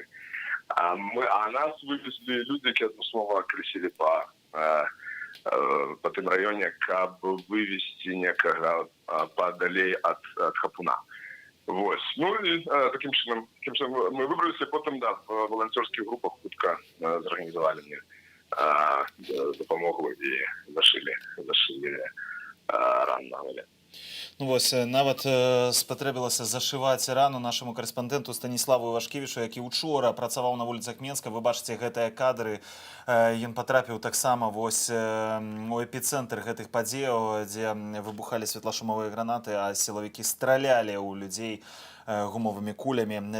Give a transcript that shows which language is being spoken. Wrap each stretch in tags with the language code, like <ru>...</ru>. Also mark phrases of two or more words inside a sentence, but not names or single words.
<uk>А нас вивезли люди, які однословно кресили по тим районі, як вивезти некого подалей от хапуна. Вот. Ну і таким чином ми вибралися, потім да, в волонтерських групах хутко зорганізували мені допомогу і зашили рану на голові.</uk> <be>Ну вось, нават спатрэбілася зашываць рану нашаму карэспандэнту Станіславу Івашкевічу, які учора працаваў на вуліцах Менска. Вы бачыце гэтыя кадры. Ён патрапіў таксама вось у эпіцэнтр гэтых падзеяў, дзе выбухалі светлашумовыя гранаты, а сілавікі стралялі ў людзей гумовымі кулямі.</be>